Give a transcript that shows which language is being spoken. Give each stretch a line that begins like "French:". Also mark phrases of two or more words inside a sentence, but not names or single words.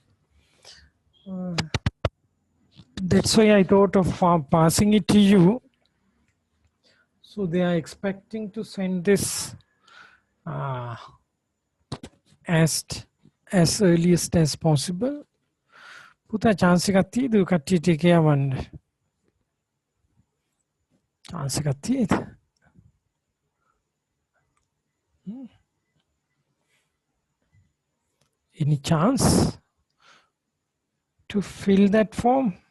English: That's why I thought of passing it to you. So they are expecting to send this as earliest as possible.
Sinhala: Puta chance එකක් තියෙද කට්ටියට කියවන්න? chance එකක් තියෙද?
English: Any chance to fill that form?